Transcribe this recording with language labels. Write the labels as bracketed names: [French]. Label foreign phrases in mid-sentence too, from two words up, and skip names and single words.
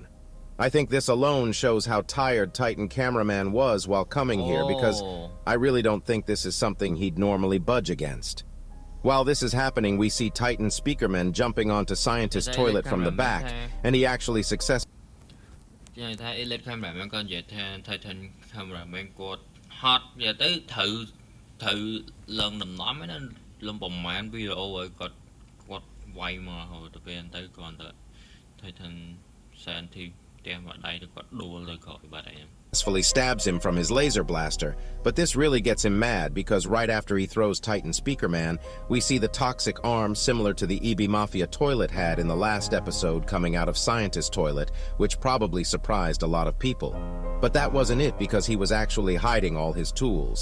[English] I think this alone shows how tired Titan Cameraman was while coming here because I really don't think this is something he'd normally budge against. While this is happening, we see Titan Speakerman jumping onto Scientist Toilet from the back, and he actually successfully [Khmer] Elite Cameraman ក៏និយាយថា Titan Cameraman គាត់ហត់និយាយទៅត្រូវឡើងដំណំហ្នឹងណាលំប្រមាណវីដេអូឲ្យគាត់វាយមកហៅទៅពេលទៅគាត់ទៅ Titan Scientist ផ្ទះមកដៃទៅគាត់ដួលទៅក្រោយបាត់ហើយ [English] successfully stabs him from his laser blaster, but this really gets him mad because right after he throws Titan Speakerman, we see the toxic arm similar to the EB Mafia Toilet had in the last episode coming out of Scientist Toilet, which probably surprised a lot of people. But that wasn't it because he was actually hiding all his tools.